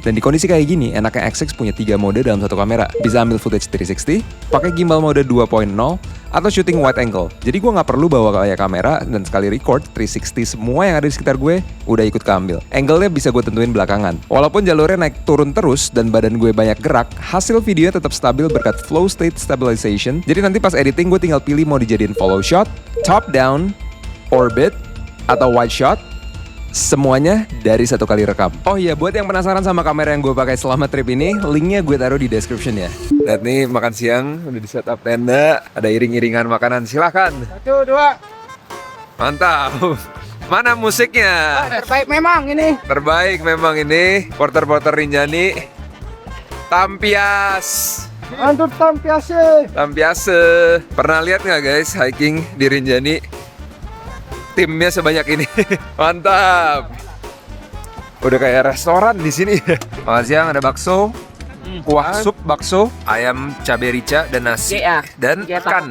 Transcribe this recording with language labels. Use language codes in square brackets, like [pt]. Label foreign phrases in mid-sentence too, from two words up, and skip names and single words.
[id] Dan di kondisi kayak gini, enaknya X6 punya 3 mode dalam satu kamera. Bisa ambil footage 360, pakai [en] gimbal mode 2.0, [id] atau [en] shooting wide angle. [id] Jadi gue nggak perlu bawa kayak kamera dan sekali record 360 semua yang ada di sekitar gue udah ikut keambil. Angle-nya bisa gue tentuin belakangan. Walaupun jalurnya naik turun terus dan badan gue banyak gerak, hasil videonya tetap stabil berkat [en] flow state stabilization. [id] Jadi nanti pas editing gue tinggal pilih mau dijadiin [en] follow shot, top down, [id] orbit, [en] atau wide shot. [id] Semuanya dari satu kali rekam. Oh iya, buat yang penasaran sama kamera yang gue pakai selama trip ini, linknya gue taruh di description ya. Lihat nih, makan siang udah di setup tenda, ada iring-iringan makanan, silahkan. 1, 2. Mantap. Mana musiknya? Terbaik memang ini. Terbaik memang ini. Porter-porter Rinjani. [sas] Tampias. Antur tampiase. Tampiase. [id] Pernah lihat nggak guys hiking di Rinjani? Timnya sebanyak ini. Mantap. Udah kayak restoran di sini. Makan siang ada bakso, kuah sup bakso, ayam cabai rica dan nasi dan ikan.